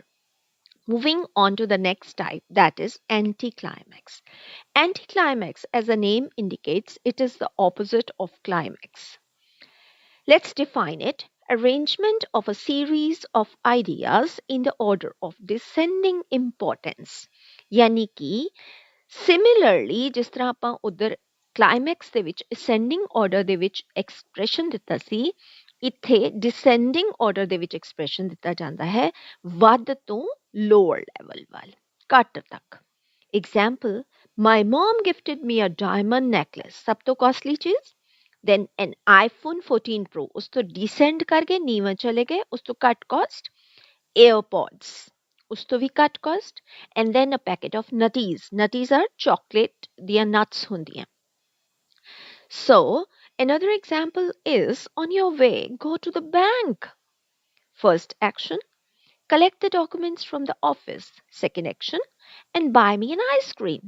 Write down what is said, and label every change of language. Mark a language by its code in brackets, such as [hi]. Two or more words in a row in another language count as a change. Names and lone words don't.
[en] Moving on to the next type, that is anticlimax. Anticlimax, as the name indicates, it is the opposite of climax. Let's define it. Arrangement of a series of ideas in the order of descending importance. [hi] यानी कि similarly जिस तरह [pa] ਆਪਾਂ ਉਧਰ climax ਦੇ ਵਿੱਚ [en] ascending order [pa] ਦੇ ਵਿੱਚ expression ਦਿੱਤਾ ਸੀ, ਇੱਥੇ [en] descending order [pa] ਦੇ ਵਿੱਚ expression ਦਿੱਤਾ ਜਾਂਦਾ ਹੈ ਵੱਧ ਤੋਂ [en] lower level [pa] ਵੱਲ, ਘੱਟ ਤੱਕ। [en] Example, my mom gifted me a diamond necklace, [pa] ਸਭ ਤੋਂ costly ਚੀਜ਼। [en] then an iPhone 14 Pro, [pa] ਉਸ ਤੋਂ descend ਕਰਕੇ ਨੀਵਾਂ ਚਲੇ ਗਏ, ਉਸ ਤੋਂ ਘੱਟ cost, AirPods, ਉਸ ਤੋਂ ਵੀ ਘੱਟ cost, [en] and then a packet of nutties. Nutties are chocolate [pa] ਦੀਆਂ nuts ਹੁੰਦੀਆਂ। [en] So another example is on your way, go to the bank. First action, collect the documents from the office. Second action, and buy me an ice cream.